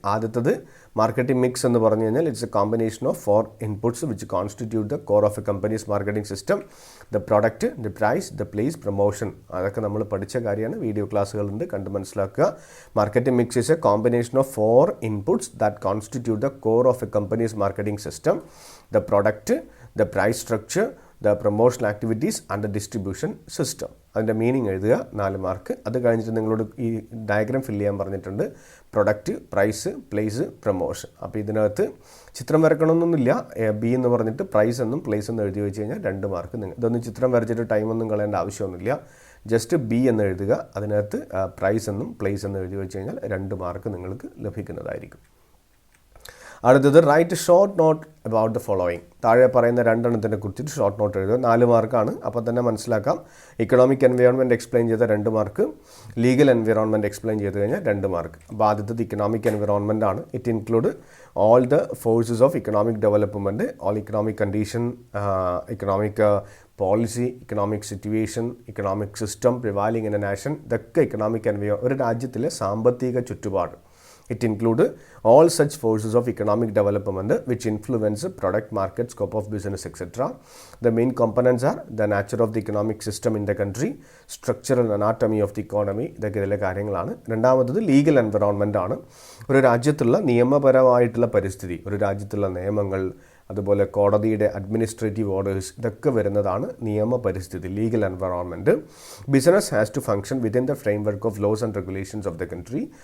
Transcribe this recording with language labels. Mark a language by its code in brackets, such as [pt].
[ml] ആദ്യത്തത് marketing mix എന്ന് പറഞ്ഞു കഴിഞ്ഞാൽ [en] It's a combination of 4 inputs which constitute the core of a company's marketing system. The product, the price, the place, promotion. [ml] അതൊക്കെ നമ്മൾ പഠിച്ച കാര്യമാണ്. വീഡിയോ ക്ലാസ്സുകളുണ്ട്, കണ്ട് മനസ്സിലാക്കുക. [en] Marketing mix is a combination of 4 inputs that constitute the core of a company's marketing system. The product, the price structure, the promotional activities and the distribution system. [ml] അതിൻ്റെ meaning എഴുതുക 4 mark. അത് കഴിഞ്ഞിട്ട് നിങ്ങളോട് ഈ diagram fill ചെയ്യാൻ പറഞ്ഞിട്ടുണ്ട്. Product, price, place, promotion. അപ്പോൾ ഇതിനകത്ത് ചിത്രം വരക്കണമെന്നൊന്നുമില്ല. ബി എന്ന് പറഞ്ഞിട്ട് പ്രൈസ് എന്നും പ്ലേസ് എന്നും എഴുതി വെച്ച് കഴിഞ്ഞാൽ 2 മാർക്ക്. ഇതൊന്നും ചിത്രം വരച്ചിട്ട് ടൈമൊന്നും കളയേണ്ട ആവശ്യമൊന്നുമില്ല. ജസ്റ്റ് ബി എന്ന് എഴുതുക, അതിനകത്ത് പ്രൈസ് എന്നും പ്ലേസ് എന്നും എഴുതി വെച്ച് കഴിഞ്ഞാൽ 2 മാർക്ക് നിങ്ങൾക്ക് ലഭിക്കുന്നതായിരിക്കും. അടുത്തത് [en] Write short note about the following. [ml] താഴെ പറയുന്ന 2 എണ്ണത്തിനെ കുറിച്ചിട്ട് ഷോർട്ട് നോട്ട് എഴുതുക. 4 മാർക്കാണ്. അപ്പോൾ തന്നെ മനസ്സിലാക്കാം. ഇക്കണോമിക് എൻവയോൺമെൻറ്റ് എക്സ്പ്ലെയിൻ ചെയ്ത 2 മാർക്ക്, ലീഗൽ എൻവയോൺമെൻറ്റ് എക്സ്പ്ലെയിൻ ചെയ്ത് കഴിഞ്ഞാൽ 2 മാർക്ക്. അപ്പോൾ ആദ്യത്തത് ഇക്കണോമിക് എൻവയോൺമെൻറ്റ് ആണ്. [en] It include all the forces of economic development, all economic condition, economic policy, economic situation, economic system prevailing in a nation. [ml] ഇതൊക്കെ economic environment, ഒരു രാജ്യത്തിലെ സാമ്പത്തിക ചുറ്റുപാട്. [en] It includes all such forces of economic development which influence product, market, scope of business, etc. The main components are the nature of the economic system in the country, structural anatomy of the economy. [ml] ഇതൊക്കെ ഇതിലെ കാര്യങ്ങളാണ്. രണ്ടാമത്തത് legal environment ആണ്. ഒരു രാജ്യത്തുള്ള നിയമപരമായിട്ടുള്ള പരിസ്ഥിതി, ഒരു രാജ്യത്തുള്ള നിയമങ്ങൾ, അതുപോലെ കോടതിയുടെ അഡ്മിനിസ്ട്രേറ്റീവ് ഓർഡേഴ്സ്, ഇതൊക്കെ വരുന്നതാണ് നിയമപരിസ്ഥിതി, legal environment. [en] Business has to function within the framework of laws and regulations of the country.